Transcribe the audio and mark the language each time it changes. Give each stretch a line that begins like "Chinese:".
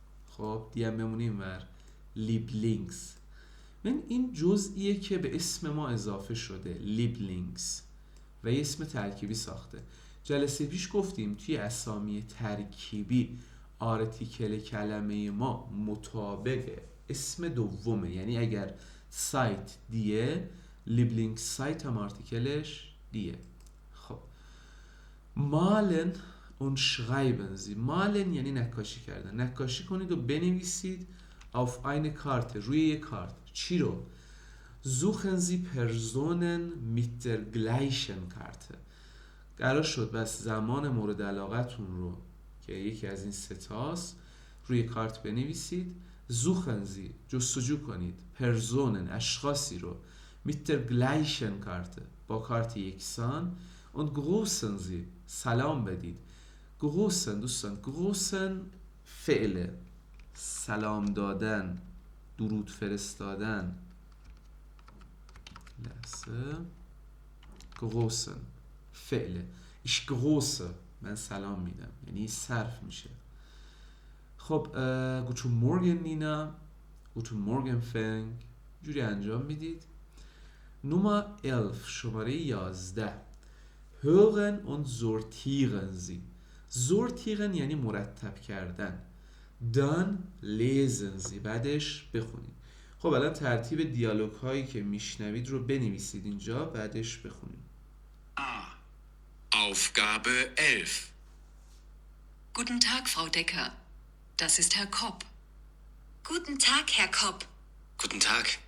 Persian: خب دیگه بمونیم ور لیبلینگز. من این جزئیه که به اسم ما اضافه شده، لیبلینگز، و یه اسم ترکیبی ساخته. جلسه پیش گفتیم توی اسامی ترکیبی آرتیکل کلمه ما مطابق اسم دومه، یعنی اگر سایت دیه لیبلینگ سایت هم آرتیکلش دیه.
German: خب malen und schreiben Sie.
Persian: malen یعنی نقاشی کردن، نقاشی کنید و بنویسید
German: auf eine Karte،
Persian: روی یک کارت. چی رو؟
German: suchen Sie Personen mit der gleichen Karte.
Persian: قرار شد بس زمان مورد علاقتون رو که یکی از این ستاست روی کارت بنویسید.
German: suchen Sie
Persian: جستجو کنید
German: Personen
Persian: اشخاصی رو
German: mit der gleichen Karte
Persian: با کارت یکسان
German: und grüßen Sie
Persian: سلام بدید. grüßen دوستان، grüßen فعله، سلام دادن، درود فرستادن. لحظه grüßen فعله،
German: ich grüße
Persian: من سلام میدم، یعنی صرف میشه.
German: خب guten Morgen نینا، guten Morgen Frank،
Persian: جوری انجام میدید. نمره 11 شماره 11
German: hören und sortieren Sie.
Persian: sortieren یعنی مرتب کردن.
German: dann lesen Sie
Persian: بعدش بخونید. خب الان ترتیب دیالوگ هایی که میشنوید رو بنویسید اینجا، بعدش بخونید.
German: A. Aufgabe 11. Guten Tag, Frau Decker. Das ist Herr Kopp. Guten Tag, Herr Kopp. Guten Tag.